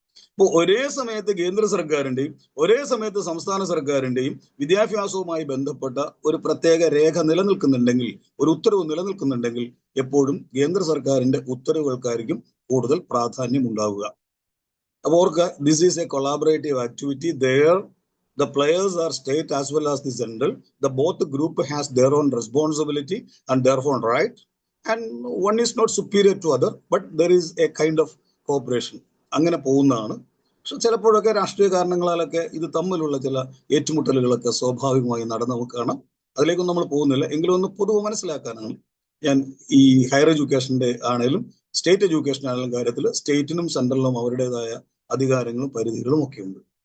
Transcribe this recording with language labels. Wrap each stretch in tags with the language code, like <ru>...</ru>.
<ml>ഇപ്പോൾ ഒരേ സമയത്ത് കേന്ദ്ര സർക്കാരിന്റെയും ഒരേ സമയത്ത് സംസ്ഥാന സർക്കാരിന്റെയും വിദ്യാഭ്യാസവുമായി ബന്ധപ്പെട്ട ഒരു പ്രത്യേക രേഖ നിലനിൽക്കുന്നുണ്ടെങ്കിൽ, ഒരു ഉത്തരവ് നിലനിൽക്കുന്നുണ്ടെങ്കിൽ, എപ്പോഴും കേന്ദ്ര സർക്കാരിന്റെ ഉത്തരവുകൾക്കായിരിക്കും കൂടുതൽ പ്രാധാന്യം ഉണ്ടാവുക. അപ്പോൾ ഓർക്കുക,</ml> <en>This is a collaborative activity. The players are state as well as the central. Both group has their own responsibility and their own right, and one is not superior to other, but there is a kind of cooperation.</en> <ml>അങ്ങനെ പോകുന്നതാണ്. പക്ഷെ ചിലപ്പോഴൊക്കെ രാഷ്ട്രീയ കാരണങ്ങളാലൊക്കെ ഇത് തമ്മിലുള്ള ചില ഏറ്റുമുട്ടലുകളൊക്കെ സ്വാഭാവികമായി നടന്ന് നമുക്ക് കാണാം. അതിലേക്കൊന്നും നമ്മൾ പോകുന്നില്ല. എങ്കിലും ഒന്ന് പൊതുവെ മനസ്സിലാക്കാനാണ് ഞാൻ ഈ ഹയർ എഡ്യൂക്കേഷന്റെ ആണെങ്കിലും സ്റ്റേറ്റ് എഡ്യൂക്കേഷൻ ആണെങ്കിലും കാര്യത്തിൽ സ്റ്റേറ്റിനും സെൻട്രലിനും അവരുടേതായ അധികാരങ്ങളും പരിധികളും ഒക്കെ ഉണ്ട്.</ml>